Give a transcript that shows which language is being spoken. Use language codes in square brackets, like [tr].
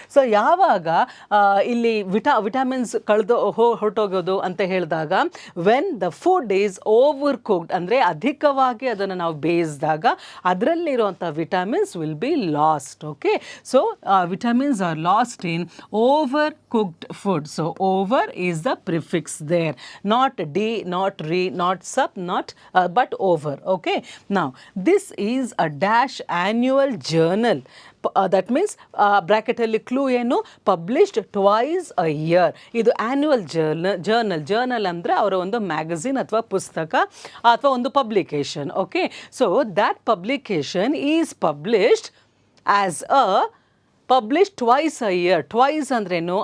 [kn] So ಯಾವಾಗ ಇಲ್ಲಿ vitamins ಹೊರಟೋಗೋದು ಅಂತ ಹೇಳಿದಾಗ [en] when the food is over cooked [kn] ಅಂದರೆ ಅಧಿಕವಾಗಿ ಅದನ್ನು ನಾವು ಬೇಯಿಸಿದಾಗ ಅದರಲ್ಲಿರುವಂಥ vitamins [en] Will be lost. Okay, so vitamins are lost in over cooked food. So over is the prefix there. Not D, not re, not sub, not but over. Okay, now this is a dash annual journal. That means bracket [kn] ಅಲ್ಲಿ clue ಏನು? [en] Published twice a year. [kn] ಇದು annual journal ಅಂದರೆ ಅವರ ಒಂದು magazine ಅಥವಾ ಪುಸ್ತಕ ಅಥವಾ ಒಂದು publication. [en] Okay, so that publication is published as publish twice a year. [kn] Twice ಅಂದ್ರೇನು?